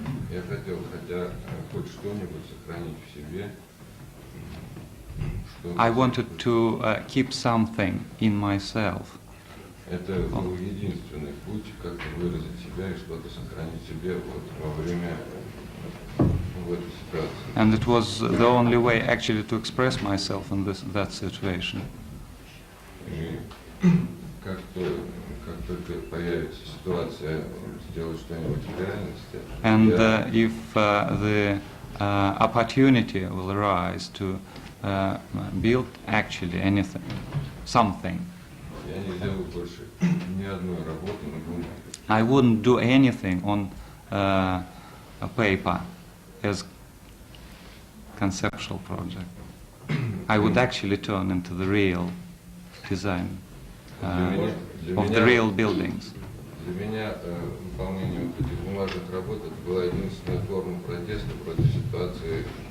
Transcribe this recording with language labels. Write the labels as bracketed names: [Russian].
[Russian] я хотел хотя хоть что-нибудь сохранить в себе. [English] I wanted to keep something in myself. [Russian] Это был единственный путь, как выразить себя и что-то сохранить в себе вот во время в этой ситуации. [English] And it was the only way actually to express myself in that situation. [Russian] И как только появится ситуация сделать что-нибудь в реальности, [English] And if the opportunity will arise to build actually anything, something, [Russian] я не сделаю больше ни одной работы на бумаге. [English] I wouldn't do anything on a paper as conceptual project. I would actually turn into the real design of the real buildings. [Russian] Для меня выполнение вот этих бумажных работ это была единственная форма протеста против ситуации.